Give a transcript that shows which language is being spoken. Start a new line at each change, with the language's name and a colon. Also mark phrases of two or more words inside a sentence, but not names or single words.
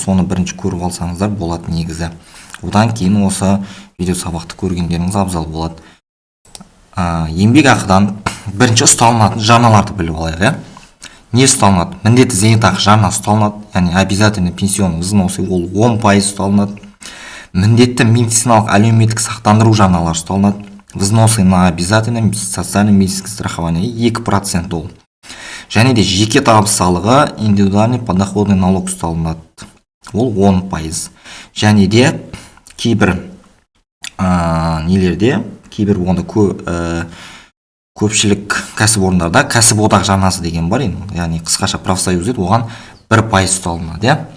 Kazakh: Соны бірінші көріп алсаңыздар болады негізі. Одан кейін осы видео сабақты көргендеріңіз абзал болады. Еңбек ақыдан бірінші ұсталынатын жарналарды біліп алайық, Не ұсталынады? Міндетті зейнетақы жарна ұсталынады, яғни
Russian: обязательный пенсионный взносы
Kazakh: ол 10% ұсталынады. Міндетті медициналық әлеуметтік сақтандыру жарналары ұсталынады.
Russian: Взносы на обязательное социальное медицинское страхование 2% ол.
Kazakh: Және де жеке табыс салығы,
Russian: индивидуальный подоходный налог
Kazakh: ұсталынады. Ол 10%. Және де кейбір кейбір онда көпшілік кәсіпорындарда кәсіподақ жарнасы деген бар, яғни қысқаша профсоюз дейді, оған 1% ұсталынады.